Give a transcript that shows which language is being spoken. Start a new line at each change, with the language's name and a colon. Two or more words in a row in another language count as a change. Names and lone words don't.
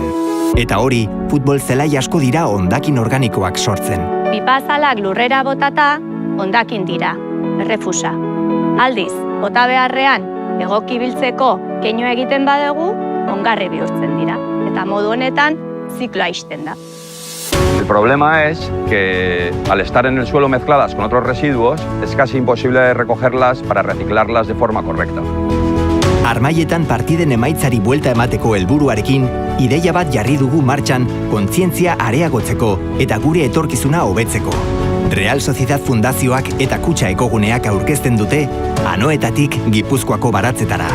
Basque: Eta hori, futbol zelai asko dira hondakin organikoak sortzen. Pipa azalak lurrera botata, hondakin dira, errefusa. Aldiz, bota beharrean, egoki biltzeko keinu egiten badugu, ongarri bihurtzen dira. Eta modu honetan, zikloa ixten da.
Spanish: El problema es que al estar en el suelo mezcladas con otros residuos, es casi imposible recogerlas para reciclarlas de forma correcta.
Basque: Armaietan partiden emaitzari buelta emateko helburuarekin, ideia bat jarri dugu martxan kontzientzia areagotzeko eta gure etorkizuna hobetzeko. Real Sociedad Fundazioak eta Kutxa Ekoguneak aurkezten dute Anoetatik Gipuzkoako baratzetara.